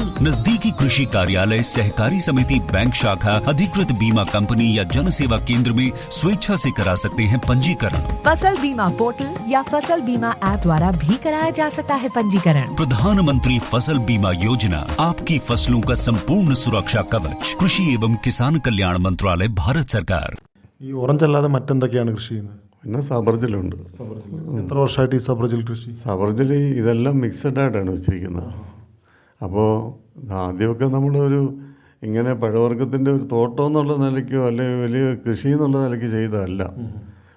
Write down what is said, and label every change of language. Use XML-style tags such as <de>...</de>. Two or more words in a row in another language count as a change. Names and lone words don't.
<hi>नजदीकी कृषि कार्यालय, सहकारी समिति, बैंक शाखा, अधिकृत बीमा कंपनी या जन सेवा केंद्र में स्वेच्छा से करा सकते हैं पंजीकरण। फसल बीमा पोर्टल या फसल बीमा ऐप द्वारा भी कराया जा सकता है पंजीकरण। प्रधानमंत्री फसल बीमा योजना, आपकी फसलों का संपूर्ण सुरक्षा कवच। कृषि एवं किसान कल्याण मंत्रालय, भारत सरकार।</hi> <ml>ഈ ഓറഞ്ച് അല്ലാതെ മറ്റെന്തൊക്കെയാണ് കൃഷി ചെയ്യുന്നത്? പിന്നെ സബർജിലുണ്ട്. എത്ര വർഷമായിട്ട് ഈ സബർജിൽ കൃഷി? സബർജിൽ ഇതെല്ലാം മിക്സഡ് ആയിട്ടാണ് വെച്ചിരിക്കുന്നത്. അപ്പോൾ ആദ്യമൊക്കെ നമ്മളൊരു ഇങ്ങനെ പഴവർഗ്ഗത്തിൻ്റെ ഒരു തോട്ടം എന്നുള്ള നിലയ്ക്കോ അല്ലെങ്കിൽ വലിയ കൃഷി എന്നുള്ള നിലയ്ക്ക് ചെയ്തതല്ല.</ml>